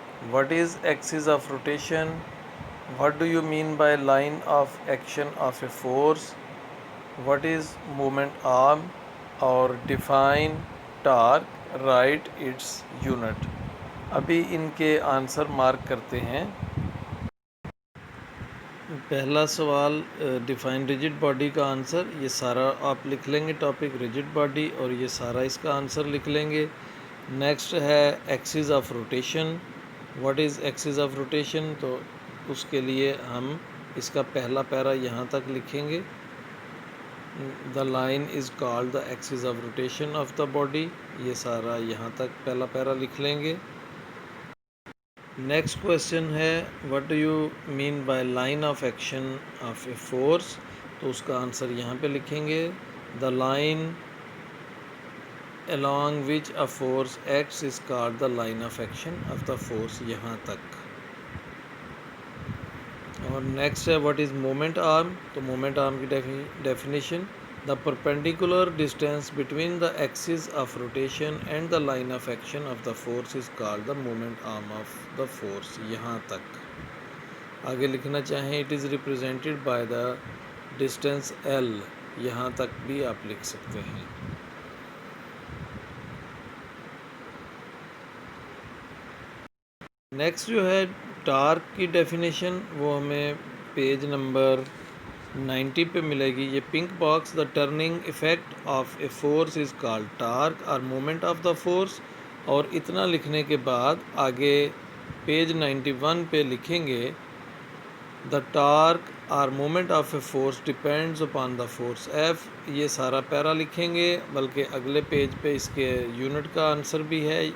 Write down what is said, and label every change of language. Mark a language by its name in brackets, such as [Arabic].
[English] What is axis of rotation? What do you mean by line of action of a force? What is moment arm? اور define torque, write its unit. [Urdu] ابھی ان کے answer mark کرتے ہیں. پہلا سوال define rigid body کا answer, یہ سارا آپ لکھ لیں گے ٹاپک ریجڈ باڈی اور یہ سارا اس کا آنسر لکھ لیں گے. نیکسٹ ہے Axis of rotation. [English] What is axis of rotation? [Urdu] تو اس کے لیے ہم اس کا پہلا پیرا یہاں تک لکھیں گے. [English] The line is called the axis of rotation of the body. [Urdu] یہ سارا یہاں تک پہلا پیرا لکھ لیں گے. نیکسٹ کویشچن ہے [English] What do you mean by line of action of a force? [Urdu] تو اس کا آنسر یہاں پہ لکھیں گے. [English] The line along which a force acts is called the line of action of the force. [Urdu] یہاں تک. اور نیکسٹ ہے واٹ از مومنٹ آرم؟ تو مومنٹ آرم کی definition, [English] The perpendicular distance between the axis of rotation and the line of action of the force is called the moment arm of the force. [Urdu] یہاں تک. آگے لکھنا چاہیں [English] It is represented by the distance L. [Urdu] یہاں تک بھی آپ لکھ سکتے ہیں. نیکسٹ جو ہے ٹارک کی ڈیفینیشن، وہ ہمیں پیج نمبر 90 پہ ملے گی. یہ pink box, [English] The turning effect of a force is called torque اور moment of the force. [Urdu] اور اتنا لکھنے کے بعد آگے پیج 91 پہ لکھیں گے [English] The torque اور moment of a force depends upon the force F. [Urdu] یہ سارا پیرا لکھیں گے، بلکہ اگلے پیج پہ اس کے یونٹ کا آنسر بھی ہے.